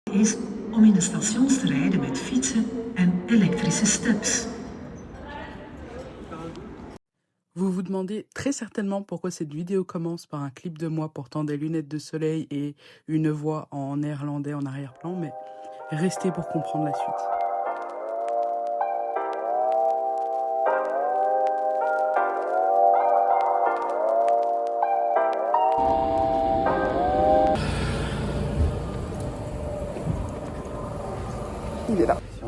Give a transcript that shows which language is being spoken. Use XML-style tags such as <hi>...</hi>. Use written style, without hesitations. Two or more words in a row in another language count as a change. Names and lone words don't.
<nl>is om in de stations te rijden met fietsen en elektrische steps.</nl> <fr>Vous vous demandez très certainement pourquoi cette vidéo commence par un clip de moi portant des lunettes de soleil et une voix en néerlandais en arrière-plan, mais restez pour comprendre la suite. Il est là.</fr>